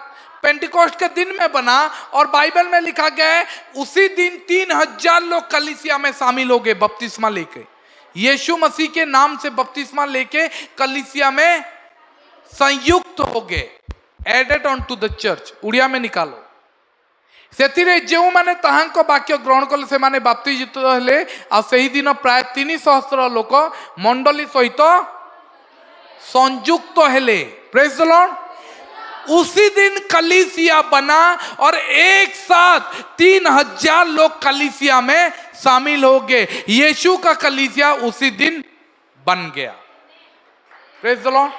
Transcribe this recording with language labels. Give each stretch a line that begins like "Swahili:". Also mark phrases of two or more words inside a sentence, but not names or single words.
Hindi: पेंटिकॉस्ट के दिन में बना, और बाइबल में लिखा गया है उसी दिन 3000 लोग कलीसिया में शामिल हो गए बपतिस्मा लेके। यीशु मसीह के नाम से बपतिस्मा लेके कलीसिया में संयुक्त हो गए,
English: added on to the church.
Hindi: उड़िया में निकालो।
Odia: ସେଥିରେ ଯେଉଁମାନେ ତାହାଙ୍କ ବାକ୍ୟ ଗ୍ରହଣ କଲେ ସେମାନେ ବାପ୍ତିଜିତ ହେଲେ, ଆଉ ସେହି ଦିନ ପ୍ରାୟ 3,000 ଲୋକ ମଣ୍ଡଳୀ ସହିତ ସଂଯୁକ୍ତ ହେଲେ।
English: praise the Lord.
Hindi: उसी दिन कलीसिया बना और एक साथ 3000 लोग कलीसिया में शामिल हो गए। यीशु का कलीसिया उसी दिन बन गया।
English: praise the Lord.